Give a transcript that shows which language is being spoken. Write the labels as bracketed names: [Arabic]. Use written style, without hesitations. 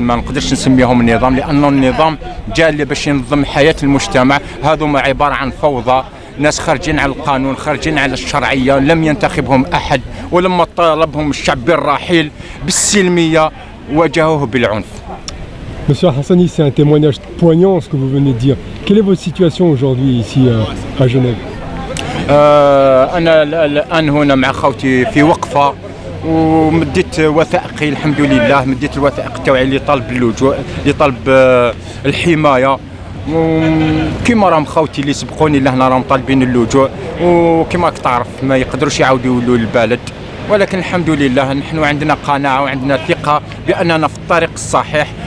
[Arabic] ما نقدرش نسميهم النظام، لانه النظام جاء باش ينظم حياه المجتمع. هذوما عباره عن فوضى ناس خارجين على القانون، خارجين على الشرعية، لم ينتخبهم أحد، ولما طالبهم الشعب بالرحيل بالسلمية واجهوه بالعنف. [French] Monsieur Hassani, c'est un témoignage poignant ce que vous venez de dire. Quelle est votre situation aujourd'hui ici à Genève? [Arabic] أنا الآن هنا مع خوتي في وقفة ومديت وثائقي الحمد لله، مديت الوثائق تاعي اللي طالب اللجوء، اللي طالب الحماية، وكما راهم خوتي اللي سبقوني لهنا راهم طالبين اللجوء، وكما راك تعرف ما يقدروش يعاودوا يولوا للبلد، ولكن الحمد لله نحن عندنا قناعة وعندنا ثقة بأننا في الطريق الصحيح.